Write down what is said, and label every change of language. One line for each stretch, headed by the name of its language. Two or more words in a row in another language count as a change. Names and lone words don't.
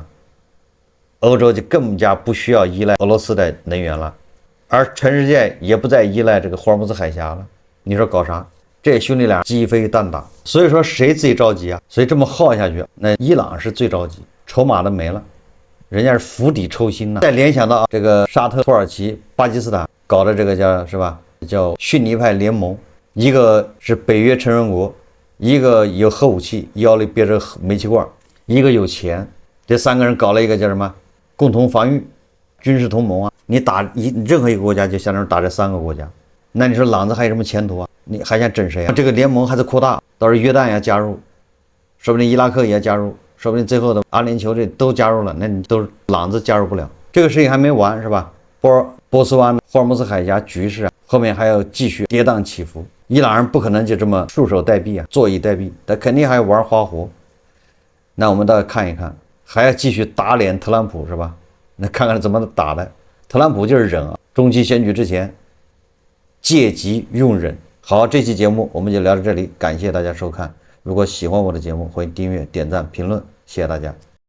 Chinese: 歐洲就更加不需要依賴俄羅斯的能源了，而全世界也不再依賴這個霍爾木茲海峽了。你說搞啥？這兄弟倆雞飛蛋打，所以说誰最着急啊？所以这麼耗下去，那伊朗是最着急，籌碼都沒了，人家是釜底抽薪呢。再聯想到這個沙特、土耳其、巴基斯坦搞的這個叫遜尼派聯盟，一個是北約成員國，一個有核武器，腰裡別着煤氣罐，一個有錢，這三個人搞了一個叫什麼共同防禦軍事同盟啊？你打任何一個國家，就相當於打這三個國家，那你說老子還有什麼前途啊？你還想整誰啊？這個聯盟還在擴大，到時候約旦也加入，說不定伊拉克也加入，說不定最後的阿聯酋這都加入了，那你都老子加入不了。這個事情還沒完是吧？波斯灣、霍爾木茲海峽局勢啊，後面還要繼續跌宕起伏。伊朗人不可能就這麼束手待斃啊，坐以待斃，他肯定還要玩花活。那我們倒看一看，還要繼續打臉特朗普是吧？那看看怎麼打的。特朗普就是忍啊，中期選舉之前借機用忍。好，這期節目我們就聊到這裡，感謝大家收看。如果喜歡我的節目，歡迎訂閱、點讚、評論，謝謝大家。